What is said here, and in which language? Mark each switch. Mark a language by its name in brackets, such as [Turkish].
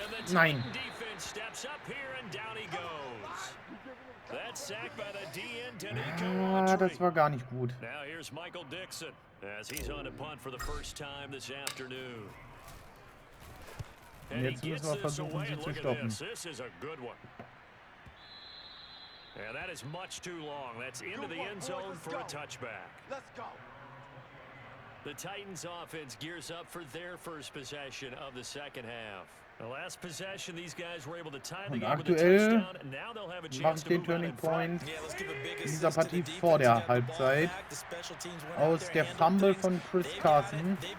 [German] Nein. [English] Defense steps up here and down he goes. That's sacked by the DN. [German] Ah, das war gar nicht gut. [English] Now here's Michael Dixon as he's on to punt for the first time this afternoon. [German] Und jetzt müssen wir versuchen, sie zu stoppen. [English] This is a good one. And that is much too long. That's into the end zone for a touchback. Let's go. The Titans offense gears up for their first possession of the second half. The last possession, these guys were able to tie the game with a touchdown, and now they'll have a chance to move on in front. [German] In dieser Partie vor der Halbzeit aus der Fumble von Chris Carson.